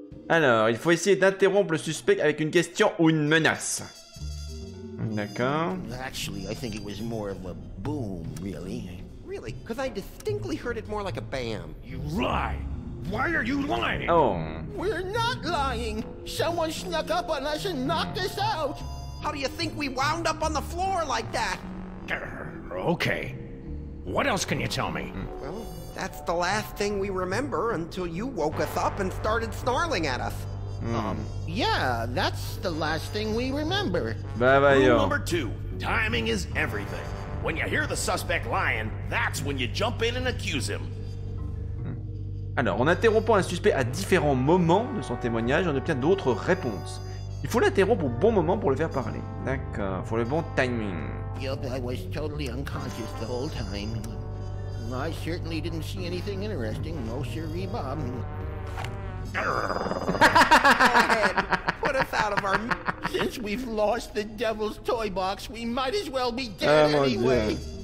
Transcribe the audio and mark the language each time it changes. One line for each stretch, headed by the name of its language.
French: Alors, il faut essayer d'interrompre le suspect avec une question ou une menace. D'accord.
English: Actually, I think it was more of a boom, really. Really? Because I distinctly heard it more like a bam. You lie! Why are you lying? Oh. We're not lying! Someone snuck up on us and knocked us out! How do you think we wound up on the floor like that? Okay. What else can you tell me? Well, that's the last thing we remember until you woke us up and started snarling at us. Yeah, that's the last thing we remember.
French: Bah
English: Rule
French: voyons.
English: number 2, timing is everything. When you hear the suspect lying, that's when you jump in and accuse him.
French: Alors, en interrompant un suspect à différents moments de son témoignage, on obtient d'autres réponses. Il faut l'interrompre au bon moment pour le faire parler. D'accord, faut le bon timing.
English: Yup, I was totally unconscious the whole time. I certainly didn't see anything interesting. No siree, Bob. Go ahead. Put us out of our... Since we've lost the devil's toy box, we might as well be dead anyway.